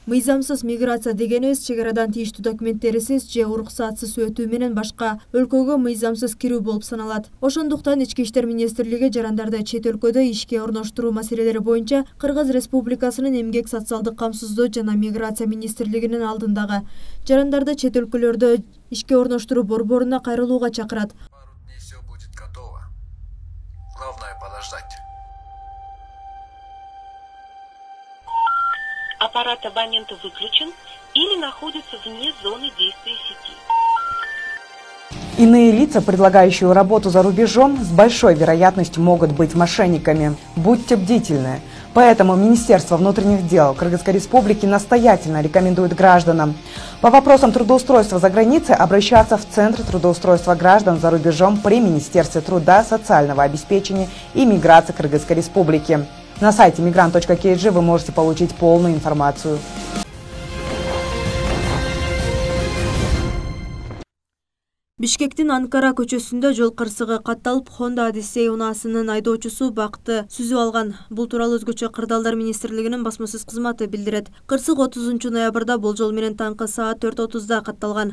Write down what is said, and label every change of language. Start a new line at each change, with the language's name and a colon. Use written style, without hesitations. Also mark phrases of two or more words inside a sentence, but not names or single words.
Kyrgyz: Мыйзамсыз миграция дегенибиз чек арадан тийиштүү документтерисиз же уруксатсыз өтүү менен башка өлкөгө мыйзамсыз кирүү болуп саналат. Ошондуктан Ички иштер министрлиги жарандарды чет өлкөдө ишке орноштуруу маселелери боюнча Кыргыз Республикасынын Эмгек социалдык камсыздоо жана миграция министрлигинин алдындагы жарандарды чет өлкөлөрдө ишке орноштуруу борборуна кайрылууга чакырат.
Russian: Главное подождать. Аппарат абонента выключен или находится вне зоны действия сети. Иные лица, предлагающие работу за рубежом, с большой вероятностью могут быть мошенниками. Будьте бдительны. Поэтому Министерство внутренних дел Кыргызской Республики настоятельно рекомендует гражданам по вопросам трудоустройства за границей обращаться в Центр трудоустройства граждан за рубежом при Министерстве труда, социального обеспечения и миграции Кыргызской Республики. На сайте migrant.kg вы можете получить полную информацию.
Kyrgyz: Бишкектин Анкара көчөсүндө жол кырсыгы катталып, Honda Odyssey унаасынын айдоочусу бакты сүзүп алган. Бул тууралуу Өзгөчө кырдаалдар министрлигинин басмасөз кызматы билдирет. Кырсык 30 ноябрда болжол менен таңкы саат 4:30 катталган.